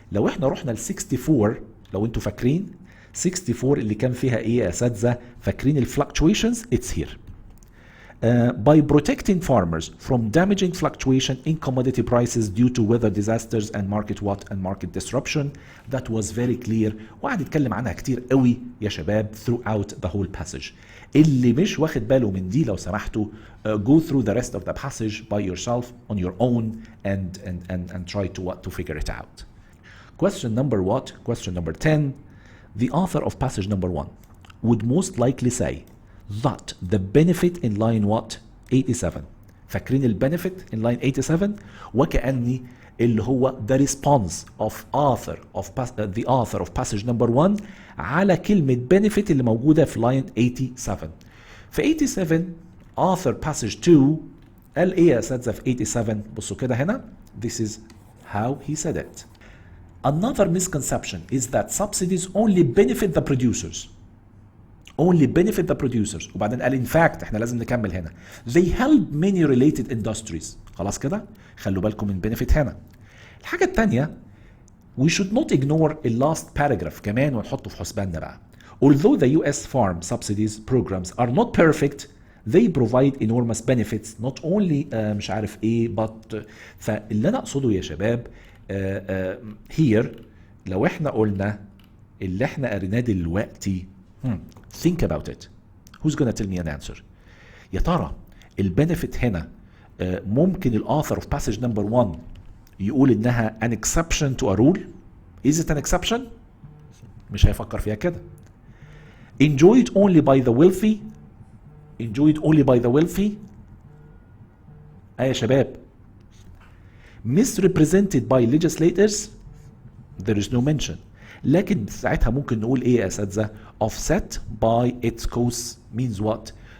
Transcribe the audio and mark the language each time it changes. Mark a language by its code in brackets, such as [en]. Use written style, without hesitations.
[ar] لو احنا رحنا ل 64 لو انتوا فاكرين 64 اللي كان فيها ايه يا اساتذه؟ فاكرين ال fluctuations؟ [en] It's here. By protecting farmers from damaging fluctuation in commodity prices due to weather disasters and market disruption. That was very clear [ar] وقعد يتكلم عنها كتير قوي يا شباب [en] throughout the whole passage. [ar] اللي مش واخد باله من دي لو سمحتوا [en] go through the rest of the passage by yourself on your own and try to figure it out. Question number what? Question number 10. The author of passage number 1 would most likely say that the benefit in line what? 87. [ar] فاكرين ال [en] benefit in line 87 [ar] وكأني اللي هو [en] the response of the author of passage number 1 [ar] على كلمة [en] benefit [ar] اللي موجودة في [en] line 87. [ar] في 87 [en] author passage 2 [ar] قال ايه يا اساتذة في 87؟ بصوا كده هنا. [en] This is how he said it. Another misconception is that subsidies only benefit the producers. Only benefit the producers. [ar] وبعدين قال [en] in fact [ar] احنا لازم نكمل هنا. [en] They help many related industries. [ar] خلاص كده؟ خلوا بالكم من benefit هنا. الحاجة الثانية [en] we should not ignore the last paragraph [ar] كمان ونحطه في حسباننا بقى. [en] Although the US farm subsidies programs are not perfect, they provide enormous benefits not only [ar] مش عارف ايه [en] but [ar] فاللي انا اقصده يا شباب [en] here [ar] لو احنا قلنا اللي احنا قريناه دلوقتي [en] think about it. Who's gonna tell me an answer? [ar] يا ترى البنفيت هنا ممكن [en] الauthor of passage number 1 [ar] يقول انها [en] an exception to a rule? Is it an exception? [ar] مش هيفكر فيها كده. [en] Enjoyed only by the wealthy. Enjoyed only by the wealthy. [ar] يا شباب. [en] Misrepresented by legislators. There is no mention. [ar] لكن ساعتها ممكن نقول ايه يا اساتذه؟ [en] offset by its costs means what?